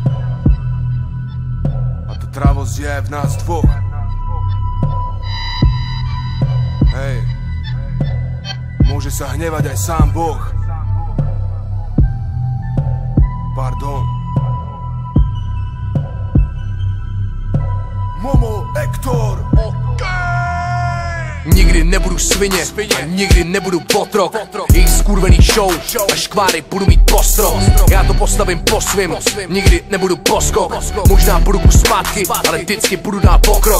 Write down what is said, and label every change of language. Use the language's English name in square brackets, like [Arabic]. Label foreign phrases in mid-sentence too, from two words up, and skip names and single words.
[Slovak] A to trávosť je aj v nás dvoch. Hej, môže sa hnevať aj sám Boh. Pardon. Momo, Ektor. [Czech] Nikdy nebudu svině a nikdy nebudu potrok. Jejich skurvený show a škváry budu mít postrok. Já to postavím po svým, nikdy nebudu poskok. Možná budu kus zpátky, ale vždycky budu dál pokrok.